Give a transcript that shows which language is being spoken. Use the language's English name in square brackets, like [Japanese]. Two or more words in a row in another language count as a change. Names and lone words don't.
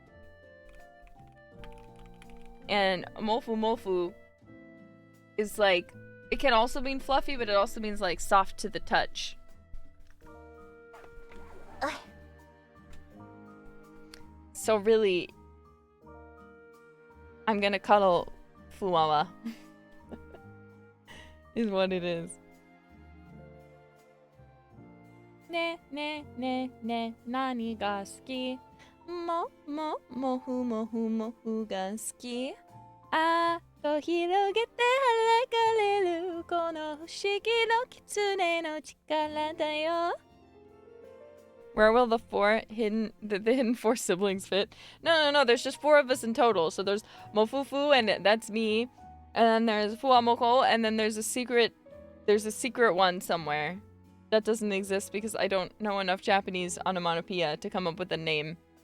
[English] And Mofu is like, it can also mean fluffy, but it also means like soft to the touch. So really, I'm gonna cuddle Fuawa. Is what it is. [Japanese] ねえ、何が好き? モフが好き? と広げてはらかれるこの不思議の狐の力だよ. [English] Where will the hidden four siblings fit? No, there's just 4 of us in total. So there's Mofufu, and that's me. And then there's Fuamoko, and then there's a secret one somewhere. That doesn't exist because I don't know enough Japanese onomatopoeia to come up with a name.